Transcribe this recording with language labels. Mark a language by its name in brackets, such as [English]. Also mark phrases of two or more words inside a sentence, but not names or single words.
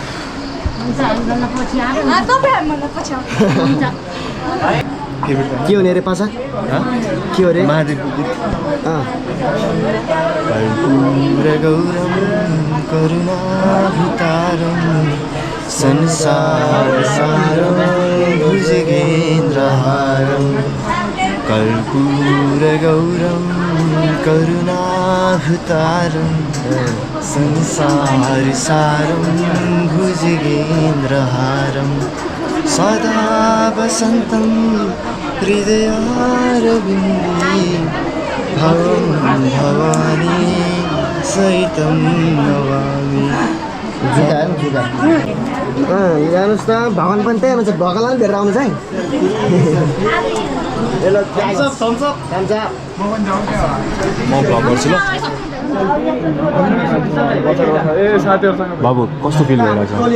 [Nepali] के हुने अरे पासा के हो अरे [Sanskrit] संसार सारं भुजगेन्द्रहारं कर्पूरगौरं करुणाभतारं संसार सारं भुजगेन्द्रहारं सदा वसन्तं हृदयारविन्दे भवं भवानी सहितं नमामि। [Nepali] हेर्नुहोस् त भगवान् पनि त्यही हुनुहुन्छ भगवान्लाई पनि भेटेर आउनु चाहिँ बाबु कस्तो फिल भइरहेछ